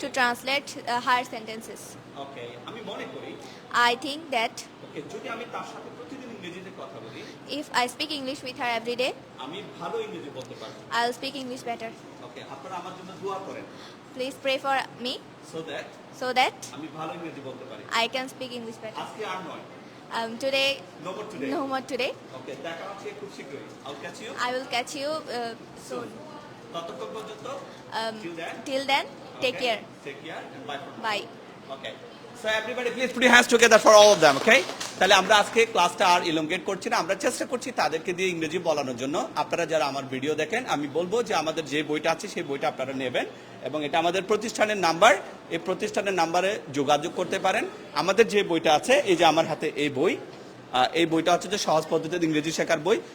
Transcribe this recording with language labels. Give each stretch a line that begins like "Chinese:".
English: to translate her sentences.
Bangla: ওকে, আমি মনে করি
English: I think that
Bangla: ওকে, যদি আমি তার সাথে প্রতিদিন ইংরেজিতে কথা বলি,
English: if I speak English with her every day,
Bangla: আমি ভালো ইংরেজি বলতে পারবো।
English: I'll speak English better.
Bangla: ওকে, আপনারা আমার জন্য দোয়া করেন
English: Please pray for me so that so that
Bangla: আমি ভালো ইংরেজি বলতে পারি।
English: I can speak English better.
Bangla: আজকে আর নয়,
English: Today, no more today। no more today.
Bangla: ওকে, দেখা হচ্ছে খুব শীঘ্রই।
English: I'll catch you I will catch you soon.
Bangla: ততক্ষণ পর্যন্ত
English: Till then, take okay, care. take care and bye for now. Bye. Okay. So everybody please put your hands together for all of them, okay?
Bangla: তাহলে আমরা আজকে ক্লাসটা আর elongate করছি না, আমরা চেষ্টা করছি তাদেরকে দিয়ে ইংরেজি বলানোর জন্য। আপনারা যারা আমার ভিডিও দেখেন, আমি বলবো যে আমাদের যে বইটা আছে সেই বইটা আপনারা নেবেন এবং এটা আমাদের প্রতিষ্ঠানের নাম্বার, এই প্রতিষ্ঠানের নাম্বারে যোগাযোগ করতে পারেন। আমাদের যে বইটা আছে, এই যে আমার হাতে এই বইটা হচ্ছে যে সহজ পদ্ধতিতে ইংরেজি শেখার বই।